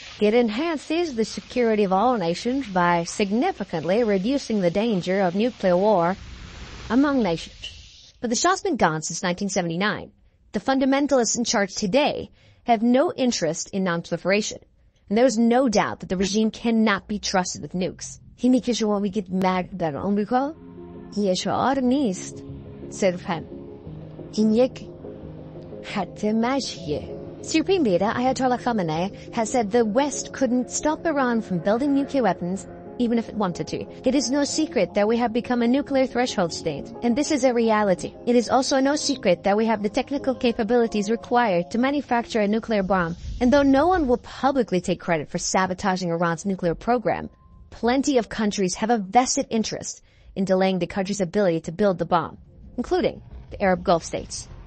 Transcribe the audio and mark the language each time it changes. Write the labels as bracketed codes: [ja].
[en] It enhances the security of all nations by significantly reducing the danger of nuclear war among nations. But the Shah's been gone since 1979. The fundamentalists in charge today have no interest in non-proliferation. And there is no doubt that the regime cannot be trusted with nukes. [fa] اینی که شما میگید مرگ در آمریکا یه شعار نیست صرفاً. این یک خط مشیه. [en] Supreme Leader Ayatollah Khamenei has said the West couldn't stop Iran from building nuclear weapons even if it wanted to. It is no secret that we have become a nuclear threshold state, and this is a reality. It is also no secret that we have the technical capabilities required to manufacture a nuclear bomb, and though no one will publicly take credit for sabotaging Iran's nuclear program, plenty of countries have a vested interest in delaying the country's ability to build the bomb, including the Arab Gulf states.